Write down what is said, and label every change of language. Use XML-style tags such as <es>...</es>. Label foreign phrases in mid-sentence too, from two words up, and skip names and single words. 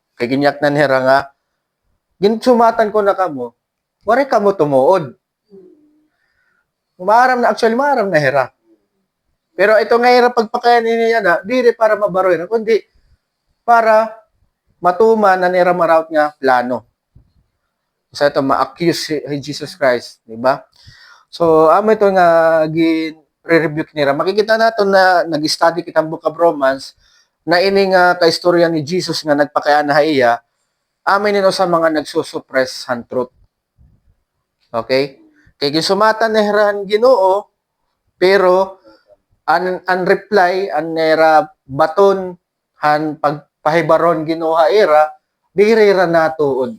<war>Kay ginyak nan hera nga, ginsumatan ko na kamo, wari kamo tumuod. Actually, maaram na hera. Pero ito nga hera pagpakayanin niya na, diri para mabaroy na, kundi para matuman na nira maraot nga plano. So ito, ma-accuse si Jesus Christ, di ba? So, amo ito nga gin-rebuke nila. Makikita nato na nag-study kitang Book of Romans na ini nga kaistorya ni Jesus nga nagpakaya na iya, amin nino sa mga nagsusuppress han truth. Okay? Kay gisumatan na heran Ginoo, pero an reply an nera baton han pagpahibaron Ginoo ha era, diri ra natuod.</war>